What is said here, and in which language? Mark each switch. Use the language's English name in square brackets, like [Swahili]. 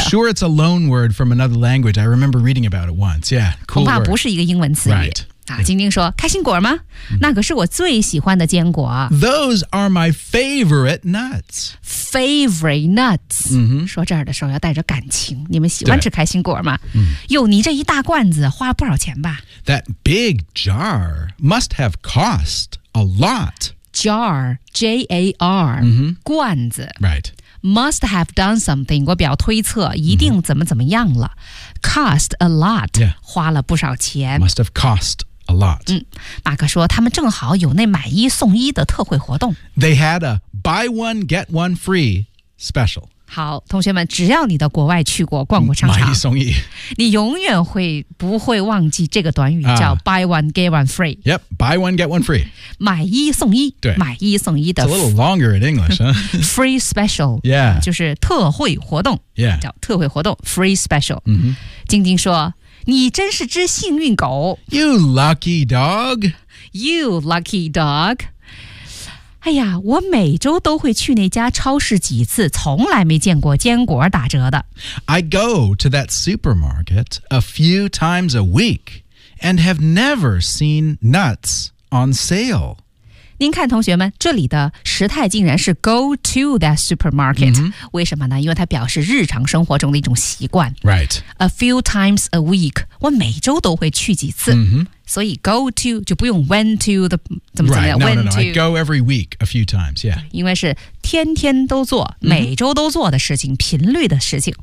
[English] I'm sure it's a loan word from another language I remember reading about it once yeah cool [Chinese] 恐怕不是一个英文词语、 [English] right. [Chinese] 晶晶说开心果吗那可是我最喜欢的坚果 [English] Those are my favorite nuts Favorite nuts、 mm-hmm. [Chinese] 说这儿的时候要带着感情你们喜欢吃开心果吗哟你这一大罐子花了不少钱吧 [English] That big jar must have cost a lot Jar J-A-R、 mm-hmm. [Chinese] 罐子 [English] Right Must have done something [Chinese] 我表推测一定怎么怎么样了、mm-hmm. [English] Cost a lot、 yeah. [Chinese] 花了不少钱 [English] Must have costA lot. [Chinese] 马克说他们正好有那买一送一的特惠活动。 [English] They had a buy one, get one free special. [Chinese] 好同学们只要你到国外去过逛过商场。买一送一。你永远会不会忘记这个短语叫 [English] buy one, get one free. Yep, buy one, get one free. [Chinese] 买一送一。对。买一送一的。 [English] It's a little longer in English, huh? free special. Yeah. [Chinese] 就是特惠活动。 [English] Yeah. [Chinese] 叫特惠活动 [English] free special. [Chinese] 晶晶说你真是只幸运狗 [English] You lucky dog You lucky dog [Chinese] 哎呀我每周都会去那家超市几次从来没见过坚果打折的 [English] I go to that supermarket a few times a week and have never seen nuts on sale [Chinese] 您看同学们这里的时态竟然是 [English] go to that supermarket、 mm-hmm. [Chinese] 为什么呢因为它表示日常生活中的一种习惯 [English] Right A few times a week [Chinese] 我每周都会去几次、 mm-hmm. 所以 go to 就不用 went to 的怎么怎么样 [English] right, went no, no, no. to I go every week a few times yeah [Chinese] 因为是天天都做每周都做的事情、mm-hmm. 频率的事情